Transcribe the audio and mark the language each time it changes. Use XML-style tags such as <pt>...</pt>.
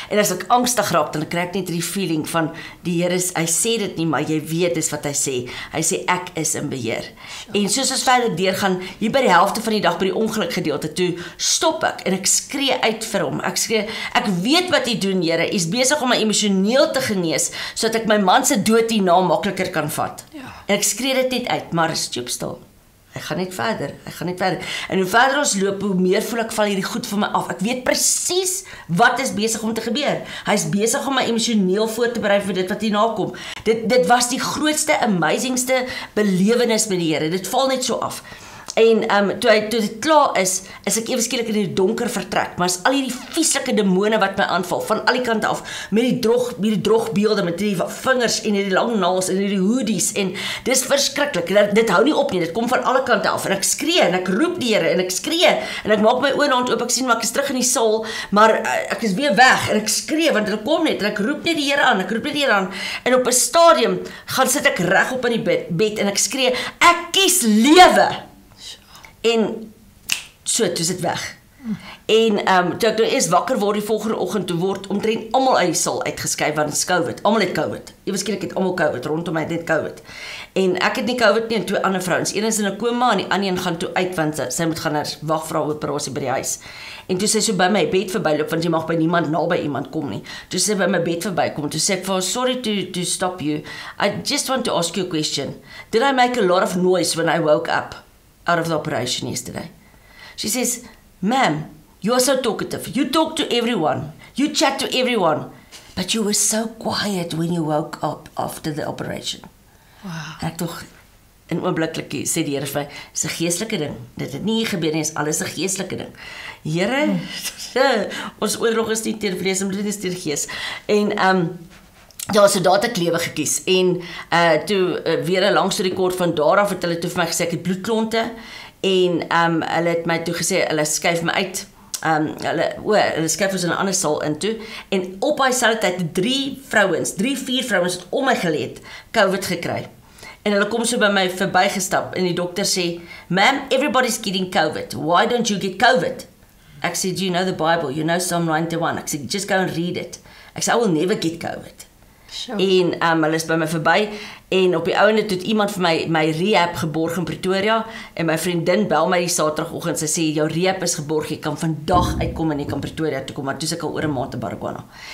<af>En as ek angstig raak, dan kry ek net die feeling van die Here, hy sê dit nie, maar jy weet dis wat hy sê. Hy sê ek is in beheer. En soos ons verder deurgaan, hier by die helfte van die dag by die ongeluk gedeelte toe, stop ek en ek skree uit vir hom. Ek skree, ek weet wat hy doen, Here. Hy's besig om my emosioneel te genees, sodat ek my man se dood hierna makliker kan vat. En ek skree dit net uit, maar stoop stil. Hy gaan net verder. En hoe verder ons loop, hoe meer voel ek val hierdie goed van my af. Ek weet presies wat is besig om te gebeur. Hy's besig om my emosioneel voor te berei vir dit wat hierna kom. Dit was die grootste, amazingste belewenis met die Here. Dit val net so af. En toe dit klaar is ek ewe skielik in die donker vertrek, maar is al hierdie vieslike demone wat my aanval, van al die kante af, met die drogbeelde, met die vingers en die lang naels en die hoodies, en dis verskriklik, dit hou nie op nie, dit kom van alle kante af, en ek skree, en ek roep die Here, en ek skree, en ek maak my oë en hand oop, ek sien, maar ek is terug in die saal, maar ek is weer weg, en ek skree, want dit kom net, en ek roep net die Here aan, en op 'n stadium, sit ek reg op in die bed, en ek skree, ek kies lewe, en so, toe is dit weg. En toe ek nou eers wakker word die volgende oggend, toe word omtrent almal uit die saal uitgeskuif, want dit is COVID. Almal het COVID. Ewe skielik het almal COVID, rondom my het COVID. En ek het nie COVID nie, en twee ander vrouens. Een is in 'n koma, en die ander een gaan toe uit, want sy moet gaan wag vir haar operasie by die huis. En toe sy so by my bed verbyloop, want jy mag by niemand naby iemand kom nie. Toe sy by my bed verbykom, toe sê ek vir haar,</af> <en>sorry to stop you. I just want to ask you a question. Did I make a lot of noise when I woke up out of the operation yesterday? She says, ma'am, you are so talkative. You talk to everyone. You chat to everyone. But you were so quiet when you woke up after the operation. Wow.</en> <af>En ek tog, in oombliklik sê die Here vir my, dis 'n geestelike ding. Dit het nie gebeur nie, is alles 'n geestelike ding. Here, ons oorlog is nie teen vlees en bloed, dis teen gees. En ja, so daar het ek lewe gekies, en toe weer 'n lang storie kort van daar af het hulle toe vir my gesê ek het bloedklonte, en hulle het my toe gesê, hulle skuif my uit, hulle skuif ons in 'n ander saal in toe, en op daai selfde tyd 3-4 vrouens het om my geleed, COVID gekry, en hulle kom so by my verbygestap, en die dokter sê,</af> <en>ma'am, everybody's getting COVID, why don't you get COVID?</en> <af>Ek sê,</af> <en>do you know the Bible, you know Psalm 91,</en> <af>ek sê,</af> <en>just go and read it, ek sê, I will never get COVID. Sure.</en> <af>En hulle is by my verby, en op die ouende het iemand vir my rehab geborg in Pretoria, en my vriendin bel my die Saterdagoggend, sy sê, jou rehab is geborg, jy kan vandag uitkom en jy kan Pretoria toe kom, maar toe is ek al oor 'n maand in Baragwana.</af>